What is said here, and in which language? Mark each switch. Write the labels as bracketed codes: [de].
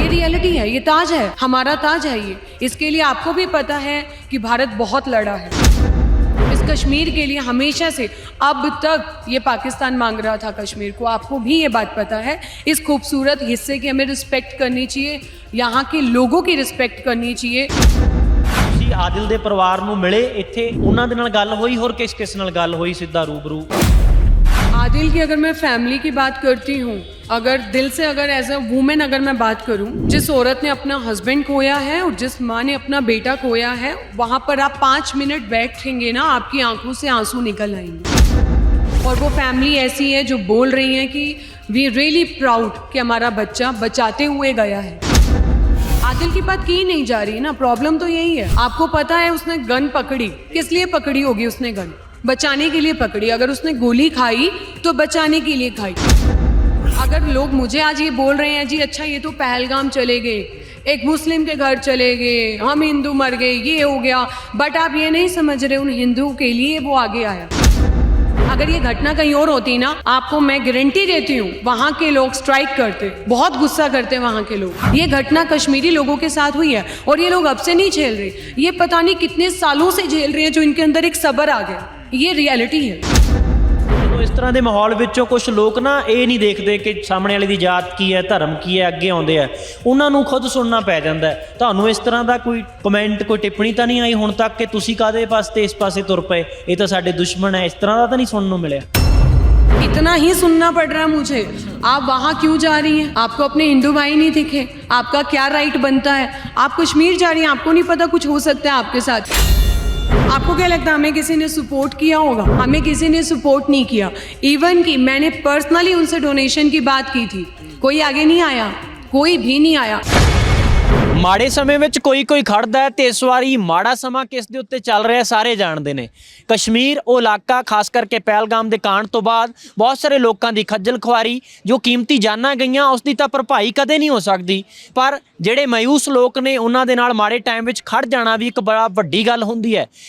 [hi] ये रियलिटी है, ये ताज है, हमारा ताज है ये। इसके लिए आपको भी पता है कि भारत बहुत लड़ा है इस कश्मीर के लिए हमेशा से। अब तक ये पाकिस्तान मांग रहा था कश्मीर को, आपको भी ये बात पता है। इस खूबसूरत हिस्से की हमें रिस्पेक्ट करनी चाहिए, यहाँ के लोगों की रिस्पेक्ट करनी चाहिए। [pa] ਤੁਸੀਂ ਆਦਿਲ ਦੇ ਪਰਿਵਾਰ ਨੂੰ ਮਿਲੇ, ਇੱਥੇ ਉਹਨਾਂ ਦੇ ਨਾਲ ਗੱਲ ਹੋਈ, ਹੋਰ ਕਿਸ ਨਾਲ ਗੱਲ ਹੋਈ ਸਿੱਧਾ रूबरू? [hi] आदिल की अगर मैं फैमिली की बात करती हूँ, अगर दिल से, अगर [en] as a woman [hi] अगर मैं बात करूँ, जिस औरत ने अपना हस्बैंड खोया है और जिस माँ ने अपना बेटा खोया है, वहाँ पर आप 5 मिनट बैठेंगे ना, आपकी आंखों से आंसू निकल आएंगे। और वो फैमिली ऐसी है जो बोल रही है कि [en] we really proud [hi] कि हमारा बच्चा बचाते हुए गया है। आदिल की बात की नहीं जा रही ना, प्रॉब्लम तो यही है। आपको पता है उसने गन पकड़ी, किस लिए पकड़ी होगी उसने गन? बचाने के लिए पकड़ी। अगर उसने गोली खाई तो बचाने के लिए खाई। अगर लोग मुझे आज ये बोल रहे हैं जी अच्छा ये तो पहलगाम चले गए, एक मुस्लिम के घर चले गए, हम हिंदू मर गए, ये हो गया, बट आप ये नहीं समझ रहे उन हिंदुओं के लिए वो आगे आया। अगर ये घटना कहीं और होती ना, आपको मैं गारंटी देती हूँ वहाँ के लोग स्ट्राइक करते, बहुत गुस्सा करते वहाँ के लोग। ये घटना कश्मीरी लोगों के साथ हुई है और ये लोग अब से नहीं झेल रहे, ये पता नहीं कितने सालों से झेल रहे हैं, जो इनके अंदर एक सब्र आ गया। ये रियलिटी है। [pa] ਜਦੋਂ ਇਸ ਤਰ੍ਹਾਂ ਦੇ ਮਾਹੌਲ ਵਿੱਚੋਂ ਕੁਝ ਲੋਕ ਨਾ ਇਹ ਨਹੀਂ ਦੇਖਦੇ ਕਿ ਸਾਹਮਣੇ ਵਾਲੇ ਦੀ ਜਾਤ ਕੀ ਹੈ, ਧਰਮ ਕੀ ਹੈ, ਅੱਗੇ ਆਉਂਦੇ ਆ, ਉਹਨਾਂ ਨੂੰ ਖੁਦ ਸੁਣਨਾ ਪੈ ਜਾਂਦਾ ਹੈ। ਤੁਹਾਨੂੰ ਇਸ ਤਰ੍ਹਾਂ ਦਾ ਕੋਈ ਕਮੈਂਟ, ਕੋਈ ਟਿੱਪਣੀ ਤਾਂ ਨਹੀਂ ਆਈ ਹੁਣ ਤੱਕ ਕਿ ਤੁਸੀਂ ਕਾਹਦੇ ਪਾਸੇ ਇਸ ਪਾਸੇ ਤੁਰ ਪਏ, ਇਹ ਤਾਂ ਸਾਡੇ ਦੁਸ਼ਮਣ ਹੈ, ਇਸ ਤਰ੍ਹਾਂ ਦਾ ਤਾਂ ਨਹੀਂ ਸੁਣਨ ਨੂੰ ਮਿਲਿਆ? [hi] इतना ही सुनना पड़ रहा है मुझे। आप वहाँ क्यों जा रही हैं? आपको अपने हिंदू भाई नहीं दिखे? आपका क्या राइट बनता है? आप कश्मीर जा रही हैं, आपको नहीं पता कुछ हो सकता है आपके साथ? आपको क्या लगता है हमें किसी ने सपोर्ट किया होगा? हमें किसी ने सपोर्ट नहीं किया। इवन कि मैंने पर्सनली उनसे डोनेशन की बात की थी, कोई आगे नहीं आया, कोई भी नहीं आया। [pa] ਮਾੜੇ ਸਮੇਂ ਵਿੱਚ ਕੋਈ ਖੜਦਾ ਹੈ, ਤੇ ਇਸ ਵਾਰੀ ਮਾੜਾ ਸਮਾਂ ਕਿਸ ਦੇ ਉੱਤੇ ਚੱਲ ਰਿਹਾ ਸਾਰੇ ਜਾਣਦੇ ਨੇ। ਕਸ਼ਮੀਰ ਉਹ ਇਲਾਕਾ, ਖਾਸ ਕਰਕੇ ਪਹਿਲਗਾਮ ਦੇ ਕਾਂਡ ਤੋਂ ਬਾਅਦ ਬਹੁਤ ਸਾਰੇ ਲੋਕਾਂ ਦੀ ਖੱਜਲ ਖੁਆਰੀ, ਜੋ ਕੀਮਤੀ ਜਾਨਾਂ ਗਈਆਂ, ਉਸ ਦੀ ਤਾਂ ਭਰਪਾਈ ਕਦੇ ਨਹੀਂ ਹੋ ਸਕਦੀ, ਪਰ ਜਿਹੜੇ ਮਾਯੂਸ ਲੋਕ ਨੇ ਉਹਨਾਂ ਦੇ ਨਾਲ ਮਾੜੇ ਟਾਈਮ ਵਿੱਚ ਖੜ ਜਾਣਾ ਵੀ ਇੱਕ ਬੜਾ ਵੱਡੀ ਗੱਲ ਹੁੰਦੀ ਹੈ।